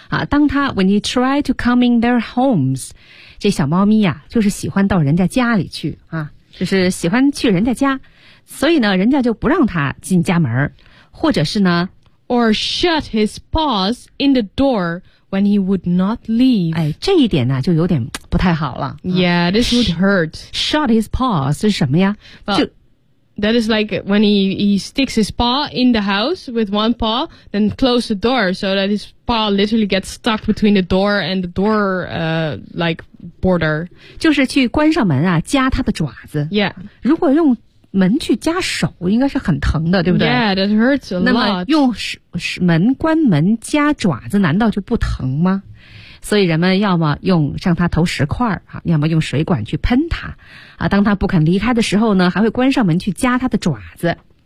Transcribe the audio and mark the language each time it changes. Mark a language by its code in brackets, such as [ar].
[zh] 当他 [en] when you try to come in their homes, [zh] 这小猫咪呀、就是喜欢到人家家里去啊，就是喜欢去人家家，所以呢人家就不让它进家门，或者是呢 [en] or shut his paws in the door when he would not leave. [zh] 哎，这一点呢就有点不太好了、 [en] Yeah, this would hurt. Shut his paws [zh] 是什么呀？ [en] Well, that is like when he sticks his paw in the house with one paw then close the door so that his paw literally gets stuck between the door and the door, like,border. [zh] 就是去关上门啊夹他的爪子。 [en] Yeah. [zh] 如果用门去夹手应该是很疼的对不对 [en] Yeah, that hurts a lot. [zh] 那么用门关门夹爪子难道就不疼吗？所以人们要么用向他投石块、要么用水管去喷他、当他不肯离开的时候呢还会关上门去夹他的爪子。